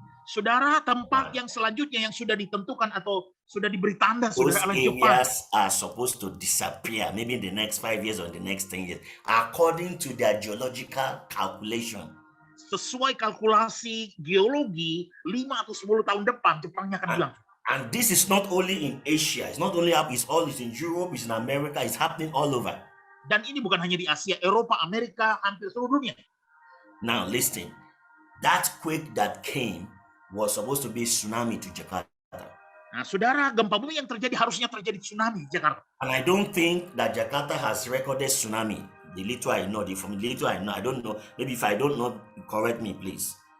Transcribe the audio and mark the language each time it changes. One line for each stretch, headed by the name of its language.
Indonesian: Saudara, tempat yang selanjutnya yang sudah ditentukan atau sudah diberi tanda,
English: Those
Indonesian: saudara, oleh Jepang.
English: areas are supposed to disappear, maybe in the next 5 years or in the next 10 years, according to their geological calculation.
Indonesian: Sesuai kalkulasi geologi, 5 atau 10 tahun depan, Jepangnya akan hilang.
English: And this is not only in Asia. It's not only up. It's in Europe. It's in America. It's happening all over.
Indonesian: Dan ini bukan hanya di Asia, Eropa, Amerika, hampir seluruh dunia.
English: Now listen. That quake that came was supposed to be tsunami to Jakarta.
Indonesian: Nah, saudara, gempa bumi yang terjadi harusnya terjadi tsunami di Jakarta.
English: And I don't think that Jakarta has recorded tsunami. The little I know, I don't know. Maybe if I don't know, correct me, please.